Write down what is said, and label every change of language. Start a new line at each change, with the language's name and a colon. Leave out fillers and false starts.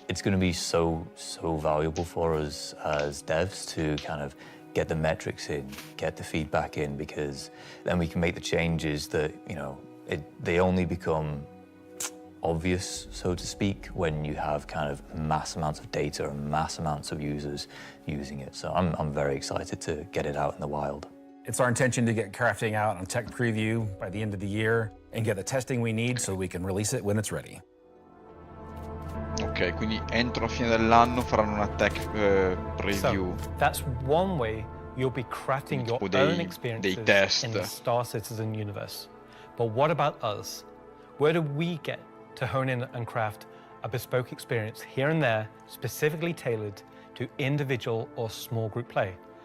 English: It's going to be so valuable for us as devs to kind of get the metrics in, get the feedback in, because then we can make the changes that, you know, they only become obvious, so to speak, when you have kind of mass amounts of data and mass amounts of users using it. So I'm very excited to get it out in the wild. It's our intention to get crafting out on tech preview by the end of the year and get the testing we need so we can release it when it's ready.
Italian: Ok, quindi entro la fine dell'anno faranno una tech preview.
English: So that's one way you'll be crafting your own experiences in the Star Citizen universe. But what about us? Where do we get to hone in and craft a bespoke experience here and there, specifically tailored to individual or small group play?